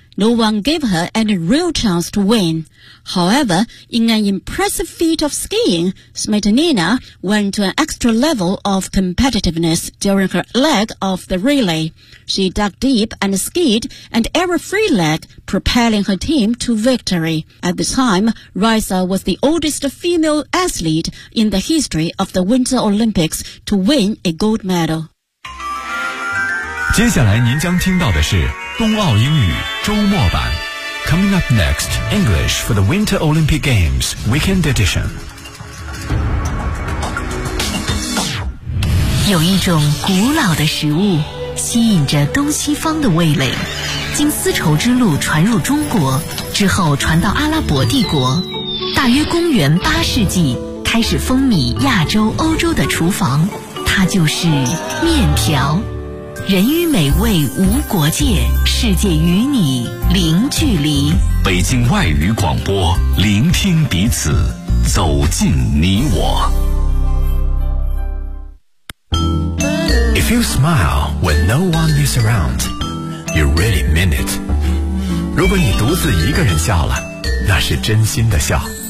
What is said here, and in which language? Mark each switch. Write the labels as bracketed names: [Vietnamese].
[English] No one gave her any real chance to win. However, in an impressive feat of skiing, Smetanina went to an extra level of competitiveness during her leg of the relay. She dug deep and skied and every free leg, propelling her team to victory. At the time, Raisa was the oldest female athlete in the history of the Winter Olympics to win a gold medal. [Chinese] 接下来您将听到的是冬奥英语周末版。 [English] Coming up next, English for the Winter Olympic Games Weekend Edition. [Chinese] 有一种古老的食物吸引着东西方的味蕾，经丝绸之路传入中国之后传到阿拉伯帝国，大约公元八世纪开始风靡亚洲欧洲的厨房，它就是面条。人与美味无国界，世界与你零距离。北京外语广播，聆听彼此，走进你我。 [English] If you smile when no one is around, you really mean it. [Chinese] 如果你独自一个人笑了，那是真心的笑。